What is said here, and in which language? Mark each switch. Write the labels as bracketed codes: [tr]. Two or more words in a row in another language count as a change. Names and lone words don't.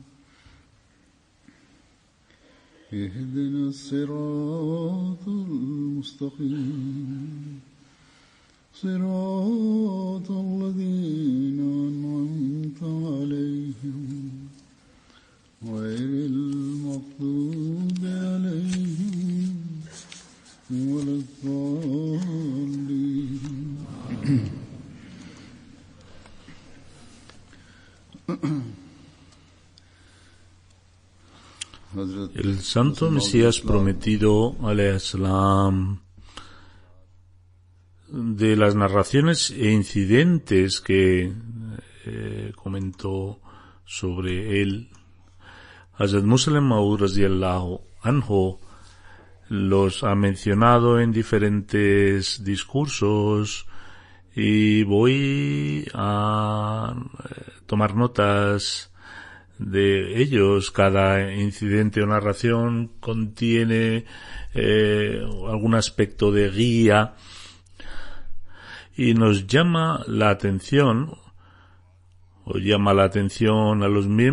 [ar] اهدنا الصراط المستقيم صراط الذين أنعمت عليهم غير المغضوب عليهم ولا الضالين. [es] El santo Mesías prometido, alayhissalam, de las narraciones e incidentes que comentó sobre él, Hazrat Musleh Maud [ar] رضي الله عنه [es] los ha mencionado en diferentes discursos y voy a tomar notas de ellos. Cada incidente o narración contiene algún aspecto de guía y nos llama la atención a los miembros